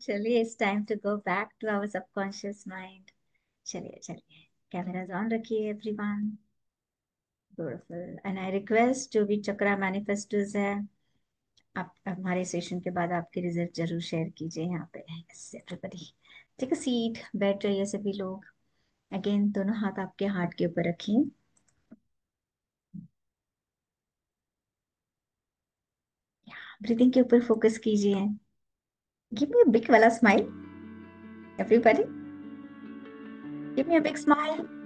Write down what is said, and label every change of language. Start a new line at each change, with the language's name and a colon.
English: चलिए, it's time to go back to our subconscious mind.
Hindi: चलिए चलिए, कैमराज ऑन रखिए everyone.
English: Beautiful. And I request
Hindi: जो भी चक्रा मैनिफेस्टर्स है, आप हमारे सेशन के बाद आपके रिजल्ट जरूर शेयर कीजिए यहाँ पे।
English: Yes, everybody. Take a seat,
Hindi: बैठ जाइए सभी लोग। अगेन दोनों हाथ आपके हार्ट के ऊपर रखिए। ब्रीदिंग के ऊपर फोकस कीजिए।
English: Give me a big वाला smile everybody, give me a big smile.